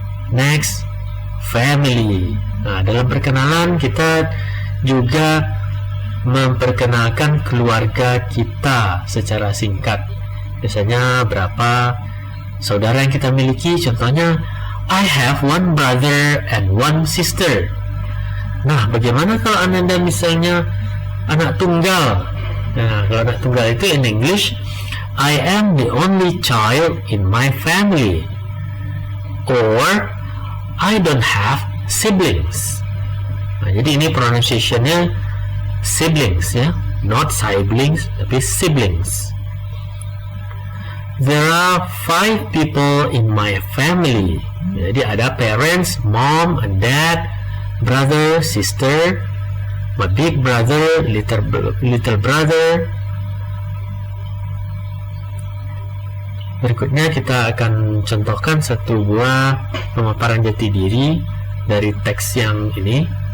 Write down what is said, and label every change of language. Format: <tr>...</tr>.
<en>Next, family.</en> <id>Nah, dalam perkenalan kita juga memperkenalkan keluarga kita secara singkat. Biasanya berapa saudara yang kita miliki. Contohnya,</id> <en>I have one brother and one sister.</en> <id>Nah, bagaimana kalau Anda misalnya anak tunggal? Nah, kalau anak tunggal itu</id> <en>in English, I am the only child in my family. Or, I don't have siblings.</en> <id>Nah, jadi ini pronunciation-nya siblings ya,</id> <en>not siblings</en> <id>tapi siblings.</id> <en>There are 5 people in my family.</en> <id>Jadi ada</id> <en>parents, mom and dad, brother, sister, my big brother, little brother.</en> <id>Berikutnya kita akan contohkan satu buah pemaparan jati diri dari teks yang ini.</id>